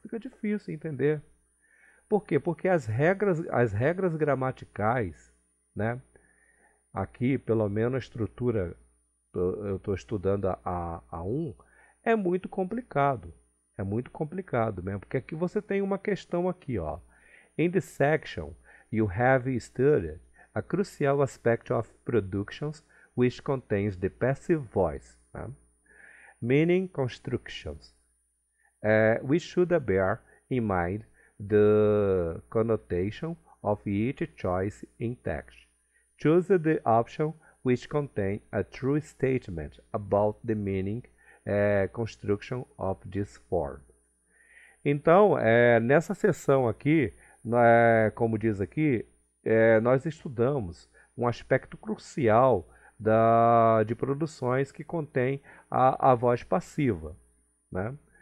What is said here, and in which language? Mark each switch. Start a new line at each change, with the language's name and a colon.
Portuguese: Fica difícil entender. Por quê? Porque as regras gramaticais, né? Aqui, pelo menos a estrutura, eu estou estudando a A1, é muito complicado. É muito complicado mesmo, porque aqui você tem uma questão aqui, ó.
English: In this section, you have studied a crucial aspect of productions which contains the passive voice, né? Meaning constructions. We should bear in mind the connotation of each choice in text. Choose the option which contains a true statement about the meaning construction of this form.
Portuguese: Então, nessa sessão aqui, como diz aqui, nós estudamos um aspecto crucial de produções que contém a voz passiva, né?